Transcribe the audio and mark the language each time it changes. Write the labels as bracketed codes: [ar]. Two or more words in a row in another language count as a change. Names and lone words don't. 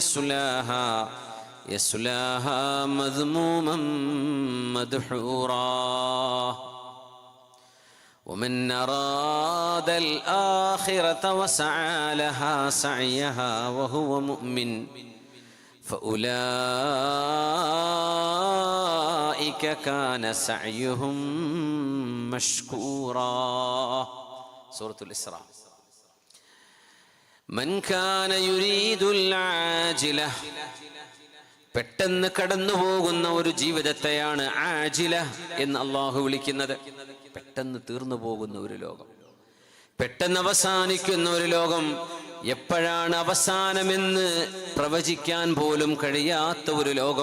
[ar] يصلاها مذموما مدحورا ومن أراد الآخرة وسعى لها سعيها وهو مؤمن فأولئك كان سعيهم مشكورا. سورة الإسراء. من كان يريد العاجلة. [ml] പെട്ടെന്ന് കടന്നു പോകുന്ന ഒരു ജീവിതത്തെയാണ് ആജില എന്ന് അള്ളാഹു വിളിക്കുന്നത്. പെട്ടെന്ന് തീർന്നു പോകുന്ന ഒരു ലോകം, പെട്ടെന്ന് അവസാനിക്കുന്ന ഒരു ലോകം, എപ്പോഴാണ് അവസാനമെന്ന് പ്രവചിക്കാൻ പോലും കഴിയാത്ത ഒരു ലോകം.